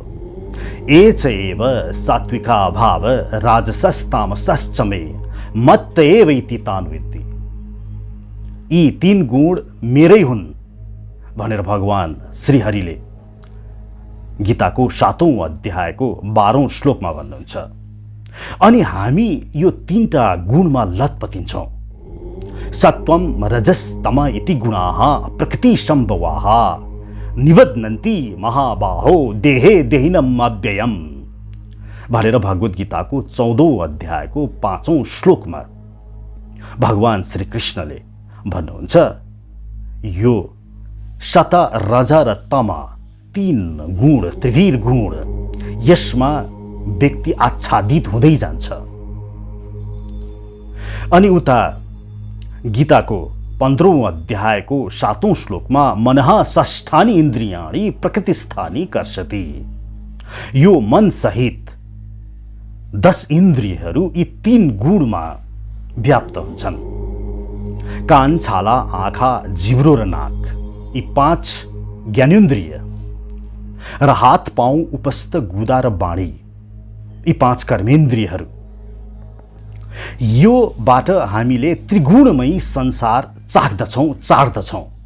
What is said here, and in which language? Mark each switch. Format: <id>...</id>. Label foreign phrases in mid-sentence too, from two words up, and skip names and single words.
<sa>एच एव सात्विका भाव राजसस्तामसश्च मे मत्त एव इति तान्विति।</sa> <ne>यी तीन गुण मेरै हुन् भनेर भगवान श्रीहरिले गीताको 7औं अध्यायको 12औं श्लोकमा भन्नुहुन्छ। अनि हामी यो तीनटा गुणमा लतपतिन्छौँ।</ne> <sa>सत्वम रजस्तम इति गुणाः प्रकृति संभवाः निबध्नन्ति महाबाहो देहे देहिनम अव्ययम</sa> <ne>भनेर भगवत गीताको 14औं अध्यायको 5औं श्लोकमा भगवान श्री कृष्णले भन्नुहुन्छ। यो सत रज र तम तीन गुण त्रिवीर गुण यसमा व्यक्ति आच्छादित हुँदै जान्छ। अनि उता गीताको 15औं अध्यायको 7औं श्लोकमा</ne> <sa>मनः षष्ठानि इन्द्रियाणि प्रकृतिस्थानि कर्षति।</sa> <ne>यो मन सहित 10 इन्द्रियहरू यी तीन गुणमा व्याप्त हुन्छन्। कान, छाला, आँखा, जिब्रो र नाक यी 5 ज्ञानेन्द्रिय र हात, पाउ, उपस्थ, गुदा र बाणी यी 5 कर्मेन्द्रियहरू योबाट हामीले त्रिगुणमयी संसार चाख्दछौँ।</ne>